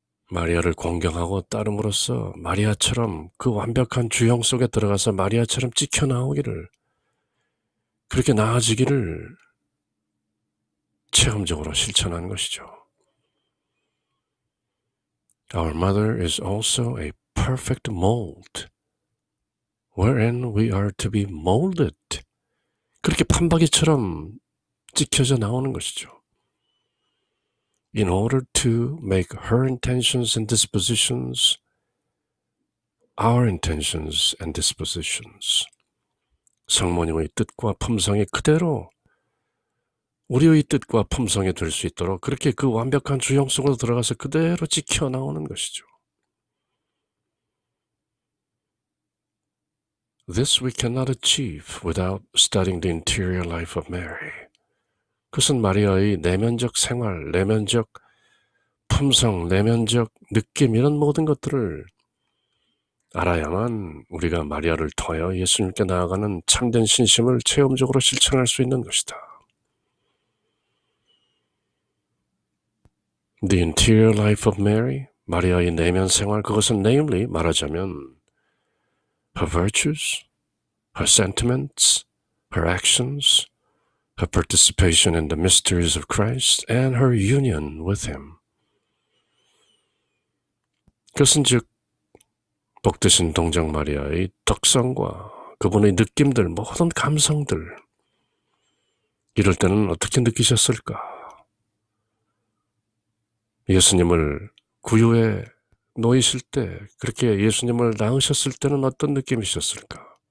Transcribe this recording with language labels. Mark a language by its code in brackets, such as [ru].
[ko] 마리아를 공경하고 따름으로써 마리아처럼 그 완벽한 주형 속에 들어가서 마리아처럼 찍혀 나오기를, 그렇게 나아지기를 체험적으로 실천하는 것이죠. [en] Our mother is also a perfect mold, wherein we are to be molded. [ko] 그렇게 판박이처럼 찍혀져 나오는 것이죠. [en] In order to make her intentions and dispositions our intentions and dispositions. [ko] 성모님의 뜻과 품성이 그대로 우리의 뜻과 품성이 될 수 있도록 그렇게 그 완벽한 주형 속으로 들어가서 그대로 찍혀 나오는 것이죠. [en] This we cannot achieve without studying the interior life of Mary. [ko] 그것은 마리아의 내면적 생활, 내면적 품성, 내면적 느낌 이런 모든 것들을 알아야만 우리가 마리아를 통하여 예수님께 나아가는 참된 신심을 체험적으로 실천할 수 있는 것이다. [en] The interior life of Mary, [ko] 마리아의 내면 생활, 그것은 [en] namely [ko] 말하자면 [en] her virtues, her sentiments, her actions, her participation in the mysteries of Christ, and her union with Him. [ko] 그것은 즉 복되신 동정 마리아의 덕성과 그분의 느낌들, 모든 감성들, 이럴 때는 어떻게 느끼셨을까? 예수님을 구유에 놓이실 때, 그렇게 예수님을 낳으셨을 때는 어떤 느낌이셨을까?